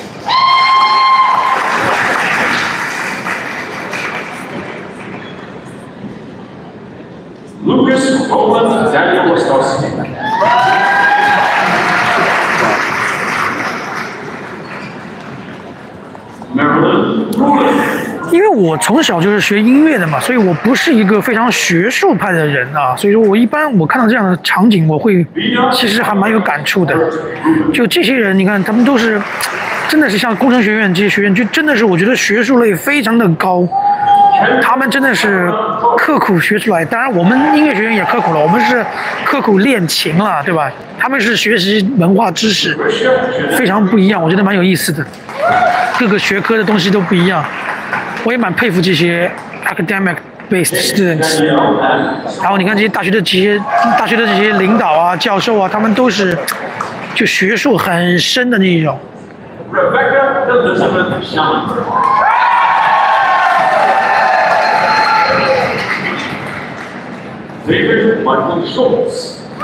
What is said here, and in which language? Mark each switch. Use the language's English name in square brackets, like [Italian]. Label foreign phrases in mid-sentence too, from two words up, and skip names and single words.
[Chinese] Lucas Roland Daniel Wostowski. Marilyn Rulin. 因为我从小就是学音乐的嘛，所以我不是一个非常学术派的人啊，所以说我一般我看到这样的场景，我会其实还蛮有感触的。就这些人，你看他们都是真的是像工程学院这些学院，就真的是我觉得学术类非常的高，他们真的是刻苦学出来。当然我们音乐学院也刻苦了，我们是刻苦练琴了，对吧？他们是学习文化知识，非常不一样，我觉得蛮有意思的。各个学科的东西都不一样。我也蛮佩服这些 [English] academic-based students。 [Chinese] 然后你看这些大学的这些领导啊、教授啊，他们都是就学术很深的那种。 Rebecca Elizabeth Schellenberg. David Michael Schultz.